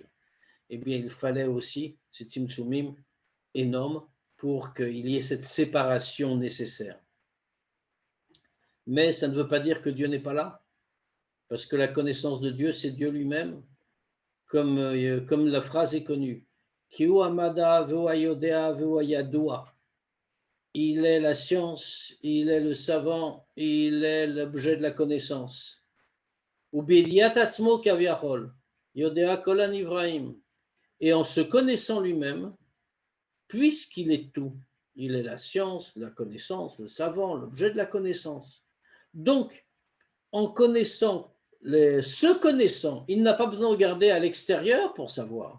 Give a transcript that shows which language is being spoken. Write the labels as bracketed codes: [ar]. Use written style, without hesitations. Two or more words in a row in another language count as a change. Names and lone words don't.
[fr] Eh bien, il fallait aussi ces tzimtzumim énormes pour qu'il y ait cette séparation nécessaire. Mais ça ne veut pas dire que Dieu n'est pas là, parce que la connaissance de Dieu, c'est Dieu lui-même, comme la phrase est connue. [he] כי הוא המדע והוא היודע והוא הידוע. [fr] Il est la science, il est le savant, il est l'objet de la connaissance. [he] ובידיעת עצמו כביכול, יודע כל הנבראים. [fr] Et en se connaissant lui-même, puisqu'il est tout, il est la science, la connaissance, le savant, l'objet de la connaissance. Donc, en connaissant, se connaissant, il n'a pas besoin de regarder à l'extérieur pour savoir.